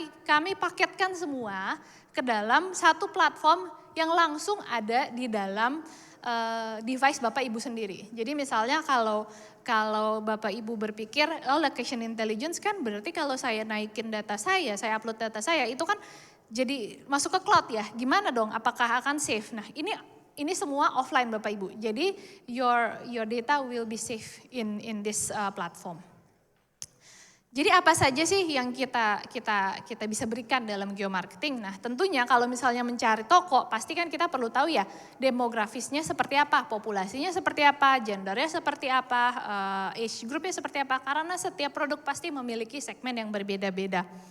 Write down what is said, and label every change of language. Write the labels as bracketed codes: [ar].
[id] Kami paketkan semua ke dalam satu platform yang langsung ada di dalam device Bapak Ibu sendiri. Jadi misalnya kalau Bapak Ibu berpikir, location intelligence kan berarti kalau saya naikin data saya upload data saya, itu kan jadi masuk ke cloud ya. Gimana dong? Apakah akan safe? Nah, ini semua offline Bapak Ibu. Jadi [en] your data will be safe in this platform. [id] Jadi apa saja sih yang kita bisa berikan dalam geomarketing? Nah, tentunya kalau misalnya mencari toko, pasti kan kita perlu tahu ya demografisnya seperti apa, populasinya seperti apa, gendernya seperti apa, age groupnya seperti apa, karena setiap produk pasti memiliki segmen yang berbeda-beda.